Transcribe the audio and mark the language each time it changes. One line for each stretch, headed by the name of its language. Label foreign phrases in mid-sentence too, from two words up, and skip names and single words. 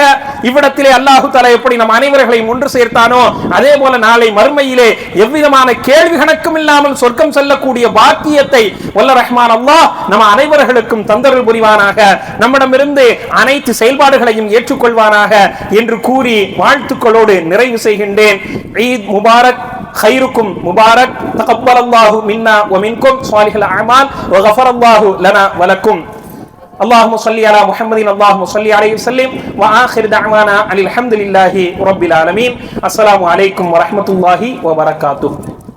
Tamil: இவ்விடத்திலே அல்லாஹு தஆலா எப்படி நம் அனைவர்களையும் ஒன்று சேர்த்தானோ அதே போல நாளை மறுமையிலே எவ்விதமான கேள்வி கணக்கும் இல்லாமல் சொர்க்கம் செல்லக்கூடிய பாக்கியத்தை வல்ல ரஹ்மான் அல்லாஹ் நம்ம அனைவர்களுக்கும் தந்தருள் புரிவானாக. நம்மிடமிருந்து அனைத்து செயல்பாடுகளையும் ஏற்றுக்கொள்வானாக என்று கூறி வாழ்த்துக்களோடு நிறைவு செய்கின்றேன்.
Arabic: عيد مبارك, خيركم مبارك، تقبل الله منا ومنكم صالح الأعمال وغفر الله لنا ولكم. اللهم صل على محمد اللهم صل عليه وسلم وآخر دعوانا أن الحمد لله رب العالمين. السلام عليكم ورحمة الله وبركاته.